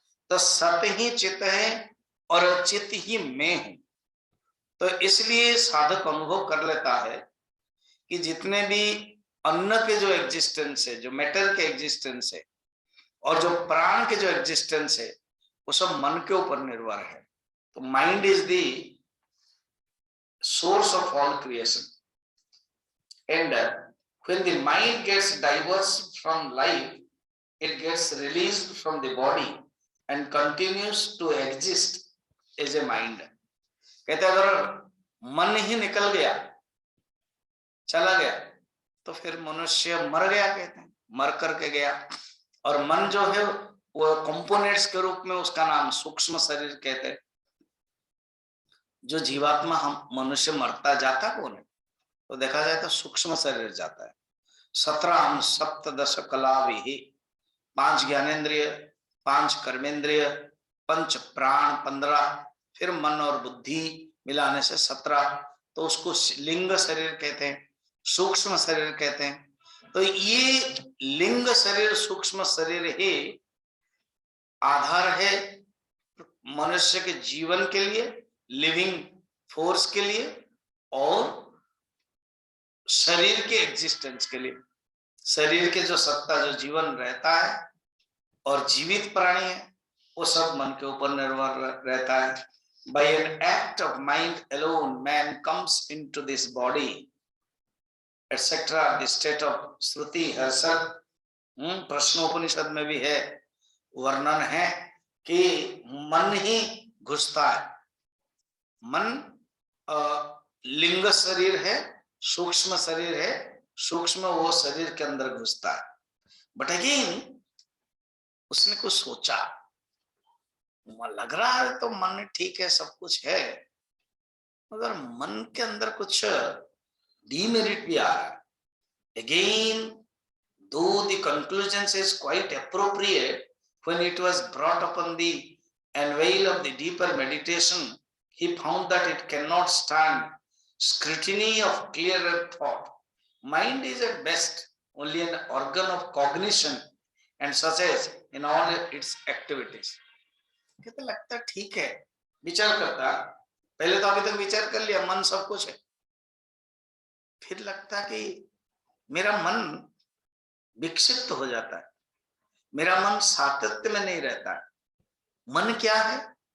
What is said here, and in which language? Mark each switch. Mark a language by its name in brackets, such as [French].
[Hindi] तो सत्य ही चित्त है और चित्त ही मैं हूं। तो इसलिए साधक अनुभव कर लेता है कि जितने भी अन्न के जो एग्जिस्टेंस है, जो मेटर के एग्जिस्टेंस है और जो प्राण के जो एग्जिस्टेंस है, वो सब मन के ऊपर निर्भर है। [English] तो mind is the source of all creation, and when the mind gets divorced from life, it gets released from the body and continues to exist as a mind. [Hindi] कहते अगर मन ही निकल गया, चला गया, तो फिर मनुष्य मर गया, कहते हैं, मर करके गया। और मन जो है वो कंपोनेंट्स के रूप में, उसका नाम सूक्ष्म शरीर कहते हैं। जो जीवात्मा हम मनुष्य मरता जाता कौन है? तो देखा जाए तो सूक्ष्म शरीर जाता है। 17 सप्तदश कला भी, 5 ज्ञानेन्द्रिय, 5 कर्मेंद्रिय, 5 प्राण 15, फिर मन और बुद्धि मिलाने से 17। तो उसको लिंग शरीर कहते हैं, सूक्ष्म शरीर कहते हैं। तो ये लिंग शरीर, सूक्ष्म शरीर ही आधार है मनुष्य के जीवन के लिए, लिविंग फोर्स के लिए और शरीर के एग्जिस्टेंस के लिए। शरीर के जो सत्ता, जो जीवन रहता है और जीवित प्राणी है, वो सब मन के ऊपर निर्भर रहता है। [English] By an act of mind alone, man comes into this body, etc. The state of [Hindi] श्रुति हर्षद, प्रश्नोपनिषद में भी है, वर्णन है कि मन ही घुसता है। मन लिंग शरीर है, सूक्ष्म शरीर है, सूक्ष्म वो शरीर के अंदर घुसता है। [English] but again [Hindi] उसने कुछ सोचा, लग रहा है तो मन ठीक है, सब कुछ है, मगर मन के अंदर कुछ डीमेरिट भी आ रहा है। [English] Again though the conclusion is quite appropriate, when it was brought upon the anvil of the deeper meditation, he found that it cannot stand scrutiny of clearer thought. Mind is at best only an organ of cognition and such as in all its activities. [Hindi] कहते लगता ठीक है, विचार करता, पहले तो अभी तक विचार कर लिया मन सब कुछ है, फिर लगता कि मेरा मन विक्षिप्त हो जाता है, मेरा मन सातत्य में नहीं रहता है। मन क्या है?